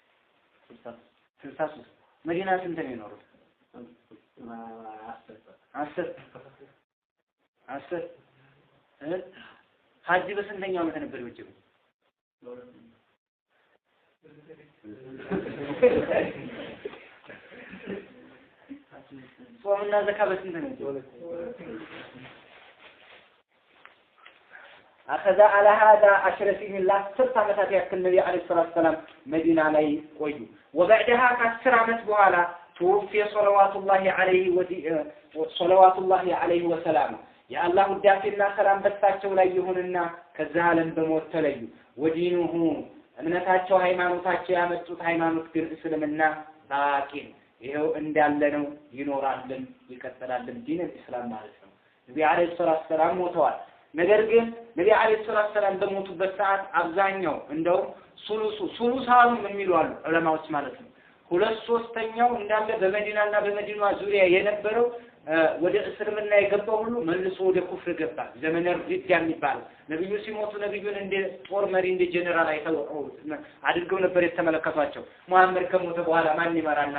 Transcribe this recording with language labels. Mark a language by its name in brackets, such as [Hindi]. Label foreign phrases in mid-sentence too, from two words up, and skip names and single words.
[Amharic] 63 መዲና ስንት ነው የሚኖሩት? 10 ሀጅ በስንተኛው ዓመት ነበር የወጀበው? ጾምና ዘካ በስንት ነው? [Arabic] أخذ على هذا 10 سنين لا [Amharic] 10 ዓመታት ያክል ነብዩ [Arabic] عليه الصلاة سلام [Amharic] መዲና ላይ ቆዩ። وبعدها ከ10 ዓመት በኋላ [Arabic] توفي صلوات الله عليه وسلامه [Amharic] የአላህ ውዳሴና ሰላም በሳቸው ላይ ይሁንና ከዛ ዓለም በሞት ተለዩ። ወዲኑሁ እምነታቸው ሃይማኖታቸው ያመጡት ሃይማኖት ግን እስልምና ባቂ ይሄው እንዳለ ነው፣ ይኖራልም ይቀጥላልም [Arabic] دين إسلام [Amharic] ማለት ነው። ነብዩ [Arabic] عليه الصلاة سلام [Amharic] ሞተዋል። ነገር ግን ነብዩ [Arabic] عليه الصلاة سلام [Amharic] በሞቱበት ሰዓት አብዛኛው እንደው ሱሉሳኑ የሚሉ አሉ ዑለማዎች ማለት ነው 2/3 እንዳለ በመዲናና በመዲናዋ ዙሪያ የነበረው ወደ እስልምና የገባው ሁሉ መልሶ ወደ ኩፍር ገባ። ዘመነ ሪዳ የሚባለው ነብዩ ሲሞቱ ነብዩን እንደ ጦር መሪ እንደ ጀነራል አድርገው ነበር የተመለከቷቸው። መሐመድ ከሞተ በኋላ ማን ይመራናል?